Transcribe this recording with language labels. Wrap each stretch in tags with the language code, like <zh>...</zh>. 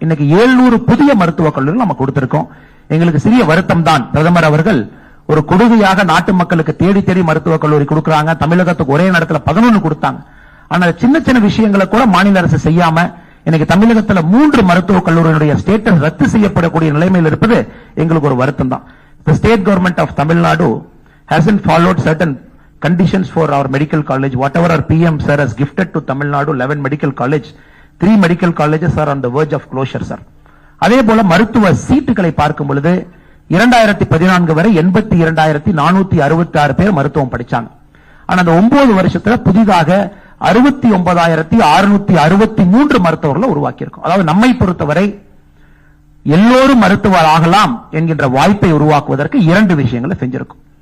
<ta>இன்னைக்கு 700 புதிய மருத்துவக் கல்லூரிகள் நம்ம கொடுத்திருக்கோம். எங்களுக்கு சிறிய வருத்தம் தான், பிரதமர் அவர்கள் ஒரு கொடுமையாக நாட்டு மக்களுக்கு தேடி தேடி மருத்துவக் கல்லூரி கொடுக்கறாங்க. தமிழகத்துக்கு ஒரே நேரத்தில் 11 கொடுத்தாங்க. ஆனா சின்ன சின்ன விஷயங்களை கூட மாநில அரசு செய்யாம இன்னைக்கு தமிழகத்தில் 3 மருத்துவக் கல்லூரிகளுடைய ஸ்டேட்டஸ் ரத்து செய்யப்படக்கூடிய நிலைமையில் இருப்பது எங்களுக்கு ஒரு வருத்தம் தான்.</ta> <en>The state government of Tamil Nadu hasn't followed certain conditions for our medical college. Whatever our PM sir has gifted to Tamil Nadu 11 medical college, 3 medical colleges are on the verge of closure, sir.</en> <ta>அதே போல மருத்துவ சீட்டுகளை பார்க்கும் பொழுது 2014 வரை 82,466 பேர் மருத்துவம் படிச்சாங்க. ஆனா அந்த 9 வருஷத்துல புதிதாக 69,663 மருத்துவர்களை உருவாக்கி இருக்கோம். அதாவது நம்மை பொறுத்தவரை எல்லோரும் மருத்துவர் ஆகலாம் என்கின்ற வாய்ப்பை உருவாக்குவதற்கு 2 விஷயங்களை செஞ்சிருக்கும்.</ta>